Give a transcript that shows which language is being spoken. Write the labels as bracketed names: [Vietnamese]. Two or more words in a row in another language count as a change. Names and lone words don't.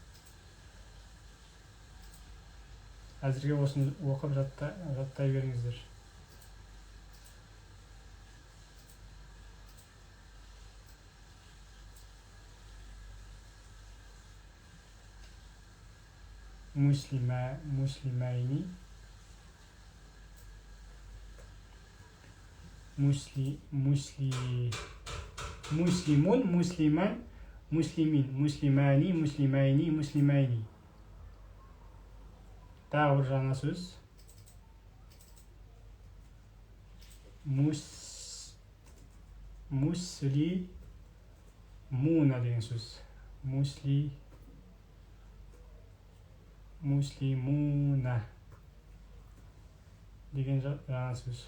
[Kazakh] Әзірге осыны оқып жаттай беріңіздер. Муслимайни. [Arabic] مسلمون، مسلمان، مسلمين. [Kazakh] Муслимайни. Тағы бір жаңа сөз. Муслимуна деген сөз. Муслимуна деген жаңа сөз.